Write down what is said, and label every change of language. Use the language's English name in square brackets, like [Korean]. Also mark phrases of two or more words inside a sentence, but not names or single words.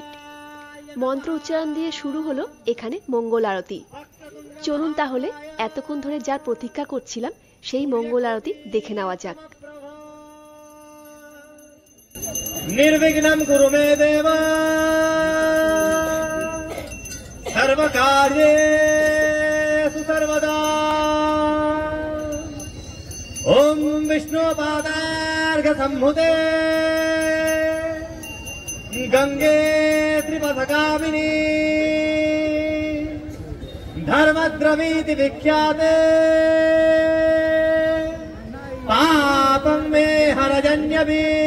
[Bangla] মন্ত্র উচ্চারণ দিয়ে শুরু হলো এখানে মঙ্গল আরতি। চলুন তাহলে এতক্ষণ ধরে যার প্রতীক্ষা করছিলাম সেই মঙ্গল আরতি দেখে নেওয়া যাক। [Sanskrit] निर्विघ्नं कुरु मे देव सर्वकार्येषु सर्वदा। ओम विष्णुपादार्घसम्भुते गंगे त्रिपथगामिनी धर्मद्रवीति विख्याते पापं मे हरजन्यभि।